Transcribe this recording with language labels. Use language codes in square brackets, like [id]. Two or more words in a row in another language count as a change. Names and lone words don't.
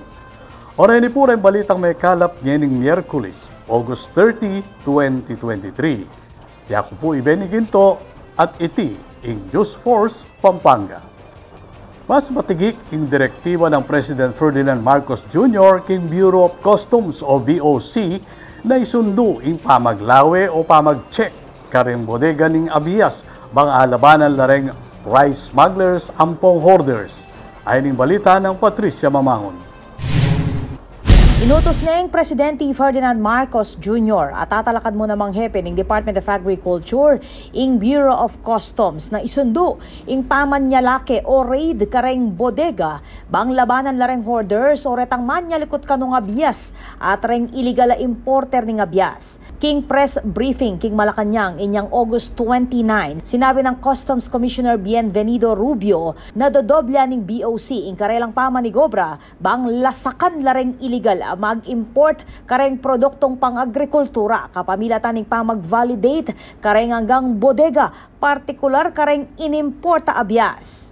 [pam] Oray ni po rin balitang may kalap nyening Miyerkules, August 30, 2023. Yaku po ibeniginto at iti in News Force Pampanga. Mas matigik king direktiba ng President Ferdinand Marcos Jr. king Bureau of Customs o BOC na isundo ing pamaglawe o pamag-check karing bodega ning abiyas bang alabanan lareng [en] rice smugglers [pam] ampong hoarders. Ayon ning balita ng Patricia Mamangon. Inutos na yung Presidente Ferdinand Marcos Jr. at tatalakad mo namang hepe ng Department of Agriculture ing Bureau of Customs na isundo ing pamanyalake o raid kareng bodega bang labanan lareng hoarders o retang manyalikot kanong abiyas at reng [en] illegal importer [pam] ning abiyas. King [en] press briefing [pam] king Malacanang inyang August 29, sinabi ng [en] Customs Commissioner [pam] Bienvenido Rubio na dodobla ning BOC ing karelang pamanigobra bang lasakan lareng illegal mag-import kareng produktong pang-agrikultura kapamilatan ning pamag-validate kareng hanggang bodega, partikular kareng inimporta abiyas.